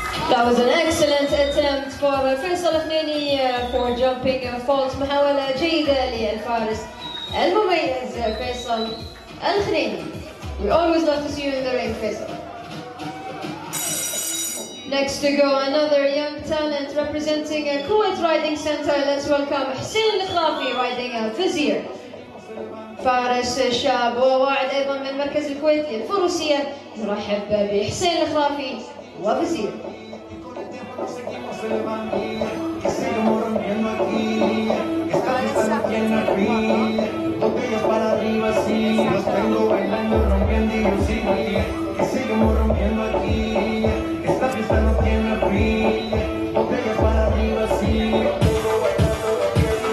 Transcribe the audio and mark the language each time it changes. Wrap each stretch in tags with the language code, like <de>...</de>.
<en>That was an excellent attempt for Faisal Khnaini for jumping fault.</en> <ar>محاولة جيدة للفارس المميز فيصل الخنيني.</ar> <en>We always love to see you in the ring, Faisal. Next to go, another young talent representing Kuwait Riding Center. Let's welcome حسين الخلافي riding Vizier.</en> <ar>فارس شاب وواعد أيضا من مركز الكويت للفروسية. نرحب بحسين الخلافي وفزير.</ar> <es>Que seguimos rompiendo aquí, esta fiesta no tiene fin, botellas para arriba sí, los tengo bailando, rompiendo y yo sigo aquí, que seguimos rompiendo aquí, esta fiesta no tiene fin, botellas para arriba sí, los tengo bailando, rompiendo.</es>